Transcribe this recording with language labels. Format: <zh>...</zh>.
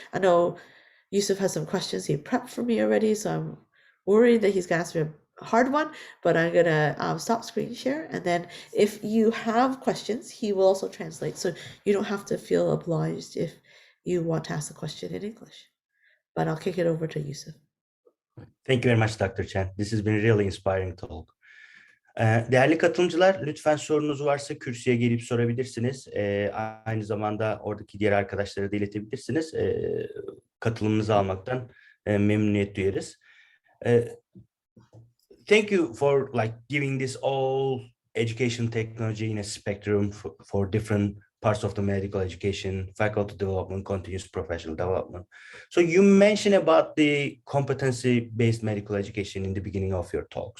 <en>I know Yusuf has some questions he prepped for me already, so I'm worried that he's going to ask me a hard one, but I'm going to stop screen share. And then if you have questions, he will also translate. So you don't have to feel obliged if you want to ask the question in English. But I'll kick it over to Yusuf. Thank you very much, Dr. Chen. This has been a really inspiring talk.</en> <tr>Değerli katılımcılar, lütfen sorunuz varsa kürsüye gelip sorabilirsiniz. Aynı zamanda oradaki diğer arkadaşlara da iletebilirsiniz. Katılımınızı almaktan memnuniyet duyarız.</tr> <en>Thank you for giving this all education technology in a spectrum for different parts of the medical education, faculty development, continuous professional development. So you mentioned about the competency-based medical education in the beginning of your talk.</en>